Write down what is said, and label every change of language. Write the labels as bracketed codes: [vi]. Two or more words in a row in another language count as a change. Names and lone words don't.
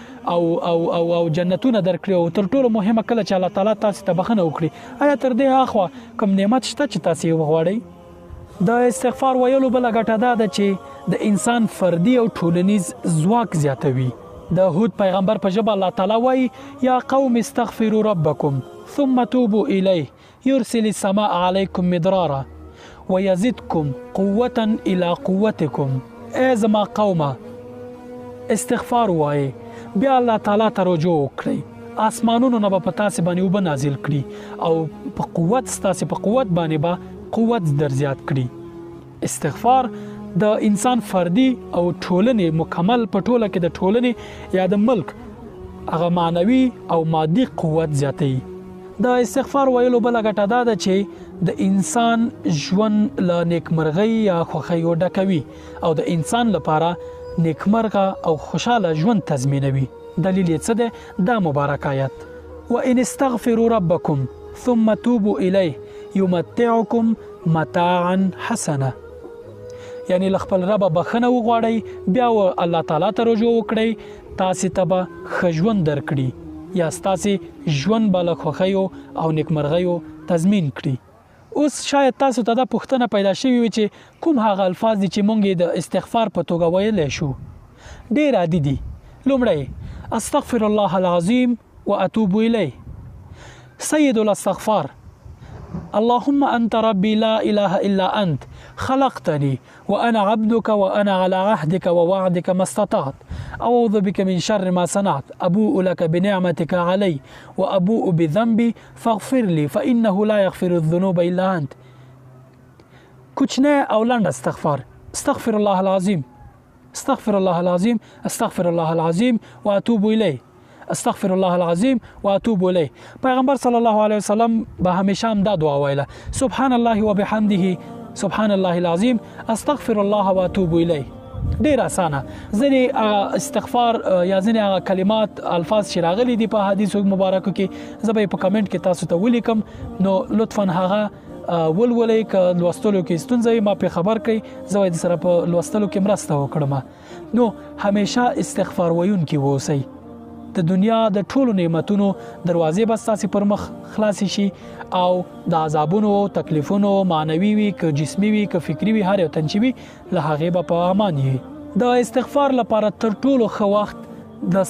[ps] او جنتونه درکړي او تر ټولو مهمه کله چې الله تعالی تاسو ته بخنه وکړي آیا تر دې اخوا کوم نعمت شته چې تاسو وغواړئ د استغفار ویلو بل غټه ده چې د انسان فردي او ټولنیز ځواک زیاتوي د هود پیغمبر په ژبه الله تعالی وایي [ar] یا قوم استغفروا ربکم ثم توبوا الیه يرسل السماء علیکم مدرارا ويزدكم قوة الى قوتكم [ps] ای زما قومه استغفار وایي بیا الله تعالی ته رجوع وکړئ اسمانونو نه به په تاسو باندې اوبه نازل کړي او په قوت ستاسو په قوت باندې به قوت در زیات کړي استغفار د انسان فردي او ټولنې مکمل په ټوله کې د ټولنې یا د ملک هغه معنوي او مادي قوت زیاتوي د استغفار ویلو بل غټه ده چې د انسان ژوند له نیکمرغۍ یا خوښۍ ډکوي او د انسان لپاره نیکمرغه او خوشاله ژوند تضمینوي دلیل یې څه دی دا مبارک آیت [ar] وان استغفروا ربکم ثم توبوا الیه یمتعکم متاعا حسنا [ps] یعنی خپل رب بخنه وغواړئ بیا الله تعالی ته رجوع وکړئ تاسو ته به ښه ژوند درکړي یا تاسو ژوند به له خوښیو او نیکمرغیو تضمین کړي اوس شاید تاسو ته دا پوښتنه پیدا شوي وي چې کوم هغه الفاظ دي چې مونږ د استغفار په توګه ویلی شو ډېر عادي دي لومړی [ar] استغفر الله العظیم واتوب الیه [ps] سید الاستغفار [ar] اللهم أنت ربي لا إله إلا أنت خلقتني وأنا عبدك وأنا على عهدك ووعدك ما استطعت أعوذ بك من شر ما صنعت أبوء لك بنعمتك علي وأبوء بذنبي فاغفر لي فإنه لا يغفر الذنوب إلا أنت [ps] كوچنه او لنډ استغفار [ar] استغفر الله العظيم استغفر الله العظيم استغفر الله العظيم وأتوب إليه استغفر الله العظیم واتوب الیه [ps] پیغمبر [ar] صلی الله علیه وسلم [ps] به همیشه هم دا دعا ویله [ar] سبحان الله وبحمده سبحان الله العظیم استغفر الله واتوب الیه [ps] ډیر اسانه ځنې استغفار یا ځنې کلمات الفاظ چې راغلي دي په حدیث مبارکو کې زه به په کمنټ کې تاسو ته ولیکم نو لطفا هغه ولولئ که لوستلو کې ستونزه ما په خبر کړئ زه د سره په لوستلو کې مرسته وکړم نو همیشه استغفار ویونکي اوسئ د دنیا د ټولو نعمتونو دروازې بس تاسو پر مخ خلاص شي او د عذابونو او تکلیفونو معنوي وي که جسمي وي که فکری وي هر یو تنچوي له هغه په امان یې د استغفار لپاره تر ټولو ښه وخت د